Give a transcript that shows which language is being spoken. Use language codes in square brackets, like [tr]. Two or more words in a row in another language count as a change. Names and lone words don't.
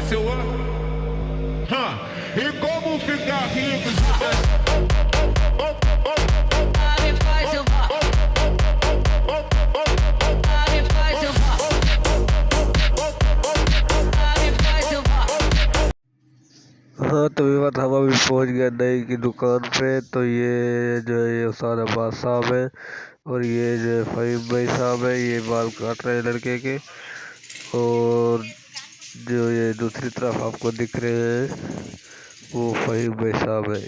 [pt] Se eu... E como ficar rico se nós... Ela me faz, eu vou. Ela me faz, eu vou. Ela me faz, eu vou. [hi] हाँ तो विवाद हम अभी पहुंच गए नई की दुकान पे। तो ये जो है ये उस्ताद अब्बास साहब है और ये जो है फ़हीम भाई साहब है, ये बाल काट रहे हैं लड़के के। और जो ये दूसरी तरफ आपको दिख रहे हैं वो फ़हीम भाई साहब है।